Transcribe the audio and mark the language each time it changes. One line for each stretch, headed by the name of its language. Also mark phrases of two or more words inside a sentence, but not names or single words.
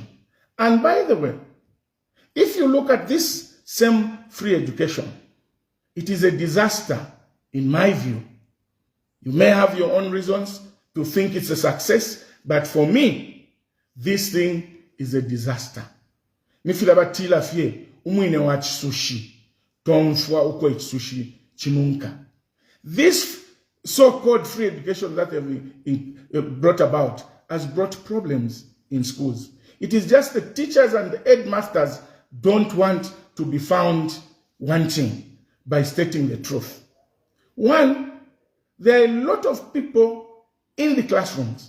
English: And by the way, if you look at this same free education, it is a disaster in my view. You may have your own reasons to think it's a success, but for me, this thing is a disaster.
Bemba: Nifilabatila fie, umwine wa chisushi, tomfwa uko chisushi chinunka.
English: This so-called free education that have brought about has brought problems in schools. It is just the teachers and the headmasters don't want to be found wanting by stating the truth. One, there are a lot of people in the classrooms.